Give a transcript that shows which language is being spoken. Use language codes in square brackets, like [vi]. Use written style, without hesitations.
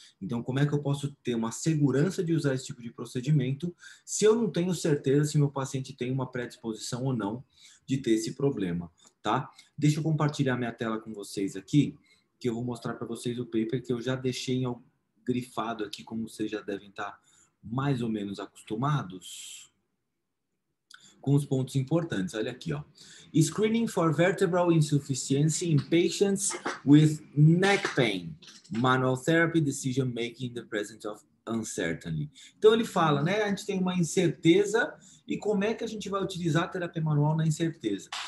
[pt] Então, como é que eu posso ter uma segurança de usar esse tipo de procedimento se eu não tenho certeza se meu paciente tem uma predisposição ou não de ter esse problema, tá? Deixa eu compartilhar minha tela com vocês aqui, que eu vou mostrar para vocês o paper que eu já deixei grifado aqui, como vocês já devem estar mais ou menos acostumados com os pontos importantes. Olha aqui, ó. [en] Screening for vertebral insufficiency in patients with neck pain. Manual therapy decision making in the presence of uncertainty. [pt] Então ele fala, né? A gente tem uma incerteza e como é que a gente vai utilizar a terapia manual na incerteza?